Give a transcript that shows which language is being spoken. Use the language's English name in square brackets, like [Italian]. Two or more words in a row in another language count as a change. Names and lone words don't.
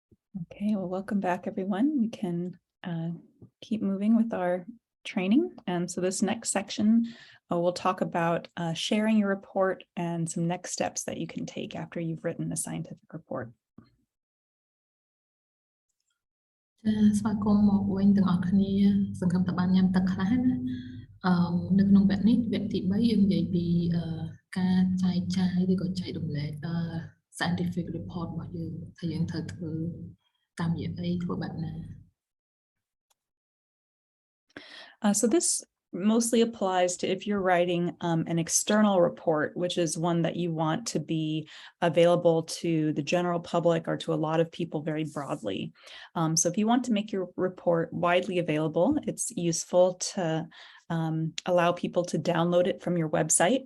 [English] Okay, well, welcome back, everyone. We can keep moving with our training. And so this next section, we'll talk about sharing your report and some next steps that you can take after you've written a scientific report. [Khmer] ស្វាគមន៍មកវិញទាំងអស់គ្នាសង្ឃឹមថាបានញ៉ាំទឹកខ្លះណានៅក្នុងវគ្គនេះវគ្គទី3យើងនិយាយពីការចែកចាយឬក៏ចែករំលែក [English] scientific report [Khmer] របស់យើងថាយើងត្រូវធ្វើតាមរយៈអីធ្វើបែបណា [English] So this mostly applies to if you're writing an external report, which is one that you want to be available to the general public or to a lot of people very broadly. So if you want to make your report widely available, it's useful to allow people to download it from your website.